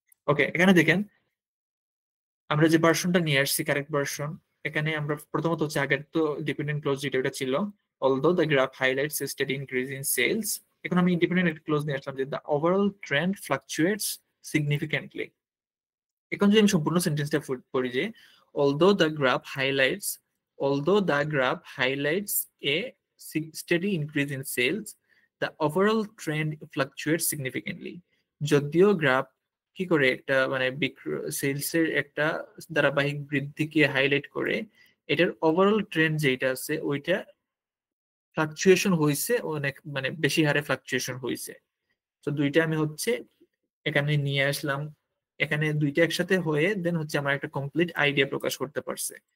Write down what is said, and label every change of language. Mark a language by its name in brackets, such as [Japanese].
[Bangla] ওকে, এখানে দেখেন আমরা যে ভার্সনটা নিয়ে আসছি কারেক্ট ভার্সন, এখানে আমরা প্রথমত হচ্ছে আগের তো ডিপেন্ডেন্ট ক্লোজ যেটা ওটা ছিল [English] although the graph highlights a steady increase in sales, [Bangla] এখন আমি ইন্ডিপেন্ডেন্ট ক্লোজ নিয়ে আসলাম যে [English] the overall trend fluctuates significantly। [Bangla] এখন যদি আমি সম্পূর্ণ সেন্টেন্সটা পড়ি যে [English] although the graph highlights, although the graph highlights a steady increase in sales, the overall trend fluctuates significantly। [Bangla] যদিও গ্রাফ কি করে একটা মানে সেলস এর একটা ধারাবাহিক বৃদ্ধিকে হাইলাইট করে এটার ওভারঅল ট্রেন্ড যেটা আছে ওইটা ফ্লাকচুয়েশন হয়েছে অনেক মানে বেশি হারে ফ্লাকচুয়েশন হয়েছে। তো দুইটা আমি হচ্ছে এখানে নিয়ে আসলাম, এখানে দুইটা একসাথে হয়ে দেন হচ্ছে আমার একটা কমপ্লিট আইডিয়া প্রকাশ করতে পারছে।